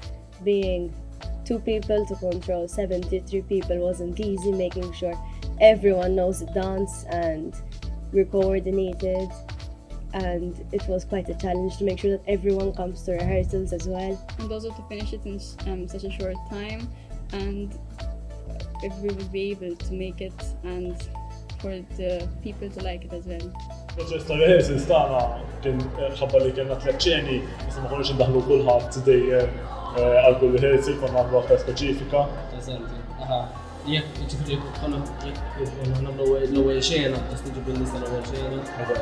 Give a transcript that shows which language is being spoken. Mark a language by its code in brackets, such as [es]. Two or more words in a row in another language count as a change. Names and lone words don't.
[en] Being 2 people to control 73 people wasn't easy, making sure everyone knows the dance and we're coordinated, and it was quite a challenge to make sure that everyone comes to rehearsals as well. And also to finish it in such a short time, and if we would be able to make it and for the people to like it as well. [mt] Proċess ta' rehearsals tagħna kien ħabba li kellna 3 ċeni, issa ma konniex indaħlu kulħadd dejjem għal kull rehearsal konna nagħmlu aktar speċifika. Eżatt, aha. Jekk ġifieri konna nagħmlu l-ewwel xena, tiġibu n-nies tal-ewwel xena.